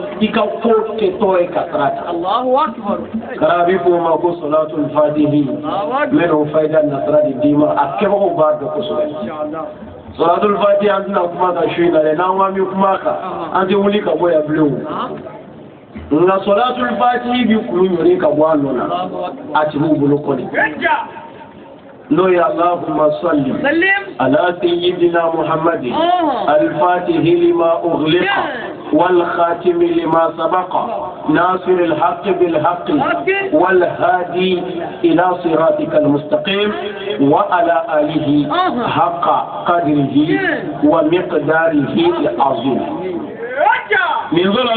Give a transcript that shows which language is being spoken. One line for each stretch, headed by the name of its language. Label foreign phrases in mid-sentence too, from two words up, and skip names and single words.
Bambara: i ka ko kɛtɔ ye ka sarata kara bɛ fɔ o ma ko salatul fatihi n bɛ n'o fayida nasara de d'i ma a kɛbagaw b'a dɔn kosɛbɛ salatul fatihi an tɛna kuma ka su in na dɛ n'an ko an bɛ kuma kan an tɛ wuli ka bɔ yan bilen o nka salatul fatihi bɛ kulu ɲɔni ka bɔ a nɔ na a tigiw bolo kɔni
Arabic: لو يا اللهم صل على سيدنا محمد الفاتح لما أغلق والخاتم لما سبق ناصر الحق بالحق والهادي إلى صراطك المستقيم وعلى آله حق قدره ومقداره العظيم من صلاة